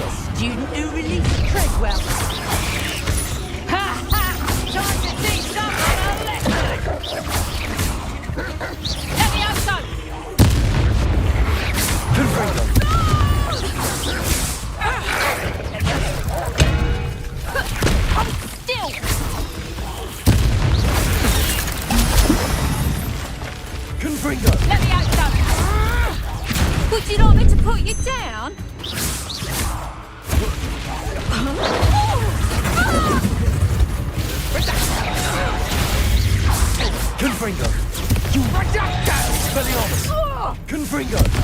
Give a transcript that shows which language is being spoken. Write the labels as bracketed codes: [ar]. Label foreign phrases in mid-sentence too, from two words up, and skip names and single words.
[en] Student who released Treadwell. Ha ha! Time to teach someone a lesson! Levioso! Confringo! Hold still! Confringo! Levioso! Would you like me to put you down? Confringo! You Expelliarmus! Confringo!